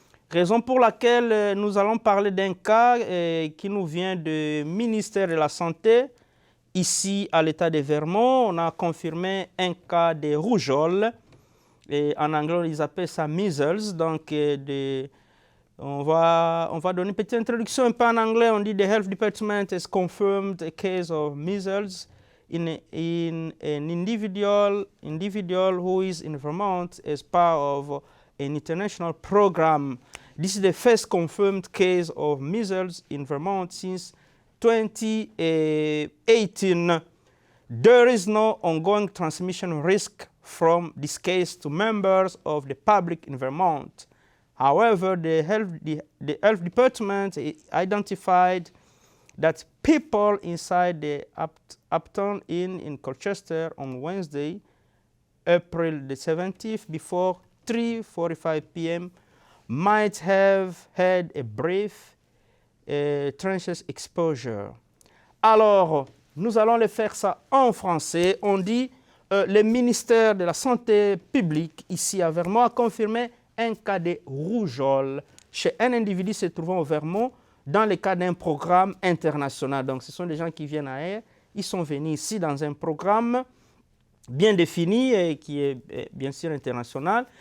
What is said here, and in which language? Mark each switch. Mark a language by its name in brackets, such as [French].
[French] Raison pour laquelle nous allons parler d'un cas qui nous vient du ministère de la Santé. Ici, à l'État de Vermont, on a confirmé un cas de rougeole. Et en anglais, ils appellent ça measles. Donc, on va donner une petite introduction un peu en anglais. On dit [English] the health department has confirmed a case of measles in an individual who is in Vermont as part of an international program. This is the first confirmed case of measles in Vermont since 2018. There is no ongoing transmission risk from this case to members of the public in Vermont. However, the health department identified that people inside the Uptown Inn in Colchester on Wednesday, April the 17th, before 3:45 p.m. might have had a brief transient exposure. [French] Alors, nous allons le faire ça en français. On dit le ministère de la Santé publique ici à Vermont a confirmé un cas de rougeole chez un individu se trouvant au Vermont dans le cadre d'un programme international. Donc, ce sont des gens qui viennent ailleurs. Ils sont venus ici dans un programme bien défini et qui est bien sûr international.